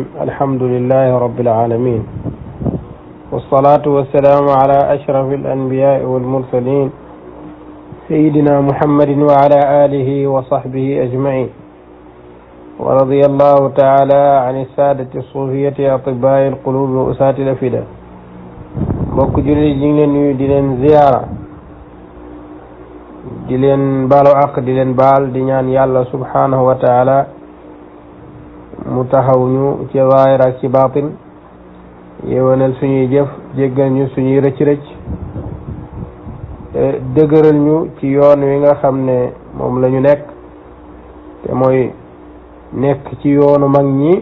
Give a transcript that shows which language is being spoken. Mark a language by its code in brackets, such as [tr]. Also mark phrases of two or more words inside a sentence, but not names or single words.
[ar] الحمد لله رب العالمين، والصلاة والسلام على أشرف الأنبياء والمرسلين سيدنا محمد وعلى آله وصحبه أجمعين. ورضي الله تعالى عن السادة الصوفية أطباء القلوب وأساة الأفئدة. [wo] mbokk jullit yi ñu ngi leen nuyu di leen ziyaara, di leen baalu àq, di leen baal, di ñaan yàlla [ar] سبحانه وتعالى [wo] mu taxaw ñu ci zaahir ak ci baatin, yewenal suñuy jëf, jéggal ñu suñuy rëcc-rëcc, dëgëral ñu ci yoon wi nga xam ne moom la ñu nekk te mooy nekk ci yoonu mag ñi.